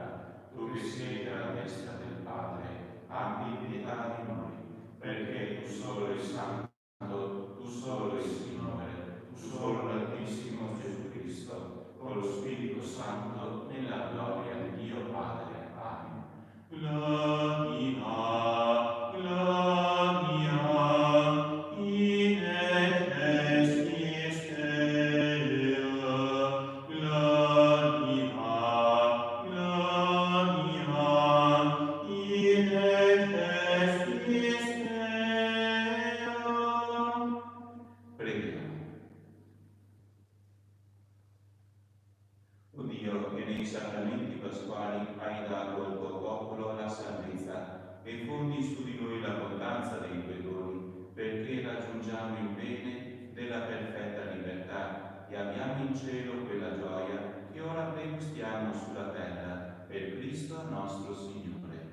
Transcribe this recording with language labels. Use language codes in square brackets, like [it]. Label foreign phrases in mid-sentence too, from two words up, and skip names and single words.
[it] Tu che siedi alla destra del Padre, abbi pietà di noi, perché tu solo il Santo, tu solo il Signore, tu solo l'Altissimo Gesù Cristo, con lo Spirito Santo, nella gloria di Dio Padre. Amen. [la] Gloria, gloria, in excelsis Deo. Gloria, gloria, in excelsis Deo. [it] Preghiamo. O Dio, che nei sacramenti pasquali hai dato al tuo popolo la salvezza e fondi su di noi l'abbondanza dei tuoi doni, perché raggiungiamo il bene della perfetta libertà e abbiamo in cielo quella gioia che ora pregustiamo sulla terra, per Cristo nostro Signore.